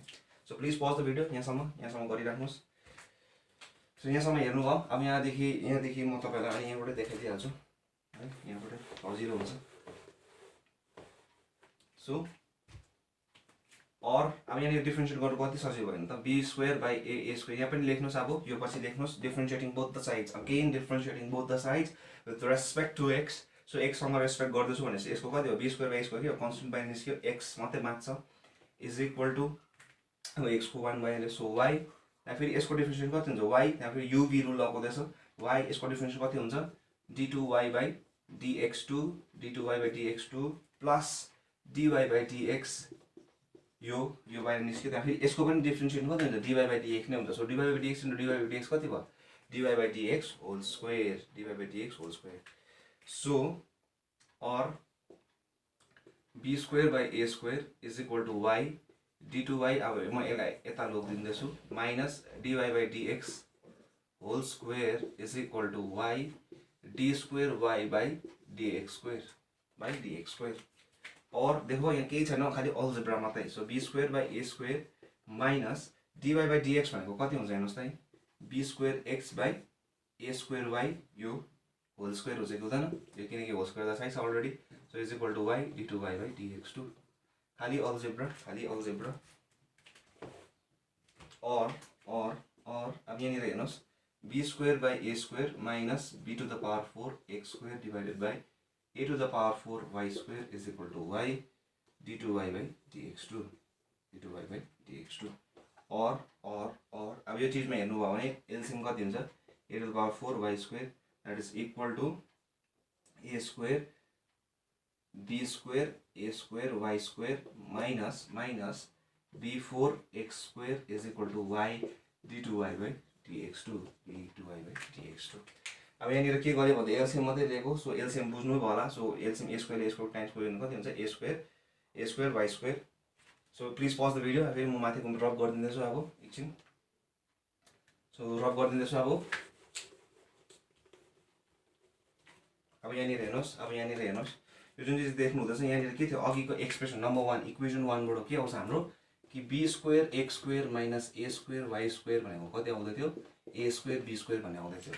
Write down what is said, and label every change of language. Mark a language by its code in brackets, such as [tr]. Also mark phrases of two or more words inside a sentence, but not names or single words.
[en] so please pause the video [ne] यहाँसम्म गरिराख्नुहोस्। सो यहाँसम्म हेर्नुभयो अब यहाँदेखि म तपाईँलाई अनि यहाँबाटै देखाइदिइहाल्छु है यहाँबाटै सजिलो हुन्छ। सो और अब यहाँनिर डिफ्रेन्सिएट गर्नु कति सजिलो भयो भने त [en] b square by a square [ne] यहाँ पनि लेख्नुहोस् अब यो पछि लेख्नुहोस् [en] differentiating both the sides again differentiating both the sides with respect to x. [ne] सो एक्ससँग रेस्पेक्ट गर्दैछु भनेपछि यसको कति हो [en] b square by square [ne] के कन्सटेन्ट बाहिर निस्क्यो एक्स मात्रै बाँच्छ [en] is equal to [ne] अब एक्सको 1 बाई सो वाइ त्यहाँ फेरि यसको डिफ्रेन्सिएसन कति हुन्छ वाइ त्यहाँ फेरि [en] UV rule [ne] लगाउँदैछ वाइ यसको डिफ्रेन्सिएसन कति हुन्छ [en] d2 y by dx2 d2 y by dx2 plus dy by dx [ne] यो बाहिर निस्क्यो त्यहाँ फेरि यसको पनि डिफ्रेन्सिएसन कति हुन्छ [en] dy by dx [ne] नै हुन्छ। [en] सो dy by dx into dy by dx [ne] कति भयो [en] dy by dx whole square dy by dx whole square. सो और b square by a square is equal to y d2y [ne] अब म यसलाई यता लगिदिँदैछु [en] minus dy by dx whole square is equal to y d square y by dx square. [ne] और देखो यहाँ केही छैन खालि अल्जेब्रा मात्रै। सो [en] b square by a square minus dy by dx [ne] भनेको कति हुन्छ हेर्नुहोस् त [en] b square x by a square y [ne] यो [en] whole square [ne] हुन्छ कि हुँदैन यो किनकि [en] whole square [ne] त छैन अलरेडी। [en] so is equal to y d2 y by dx2 खालि अल्जेब्रा। और [ne] अब यहाँनिर हेर्नुहोस् [en] b square by a square minus b to the power 4 x square divided by a to the power 4 y square is equal to y d2y by dx2 d2y by dx2 और [ne] अब यो चीजमा हेर्नु भयो भने एलसीएम कति हुन्छ [en] a to the power 4 y square that is equal to a square b square a square y square minus b4 x square is equal to y d2y by dx2 [ne] अब यहाँनिर के गर्यो भन्दा एलसीएम मात्रै लिएको। सो एलसीएम बुझ्नु भयो होला। सो एलसीएम [en] a square times square [ne] कति हुन्छ [en] a square y square. so please pause the video [ne] फेरि म माथिको रब गरिदिँदैछु अब एकछिन। सो रब गरिदिँदैछु अब यहाँनिर हेर्नुहोस् यो जुन चाहिँ देख्नु हुँदैछ यहाँनिर के थियो अघिको [en] expression number 1 equation 1 [ne] बाट के आउँछ हाम्रो कि [en] b square x square minus a square y square [ne] भनेको कति आउँदै थियो [en] a square b square [ne] भन्ने आउँदै थियो।